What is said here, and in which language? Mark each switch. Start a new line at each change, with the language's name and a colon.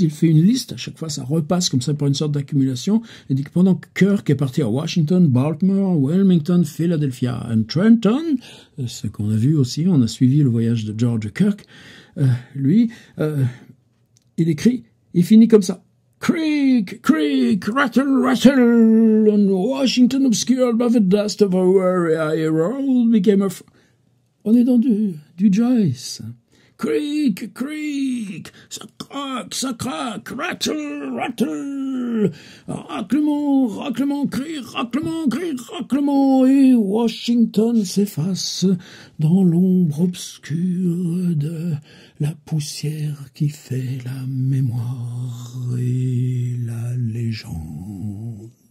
French: Il fait une liste, à chaque fois ça repasse comme ça pour une sorte d'accumulation et dit que pendant que Kirk est parti à Washington, Baltimore, Wilmington, Philadelphia et Trenton, ce qu'on a vu aussi, on a suivi le voyage de George Kirk, lui, il écrit, il finit comme ça.
English: Creak, creak, rattle, rattle, and Washington obscured by the dust of a weary herald became a...
French: On est dans du Joyce.
English: Creak, creak,
French: ça craque,
English: rattle, rattle,
French: raclement, raclement, cri, raclement, et Washington s'efface dans l'ombre obscure de la poussière qui fait la mémoire et la légende.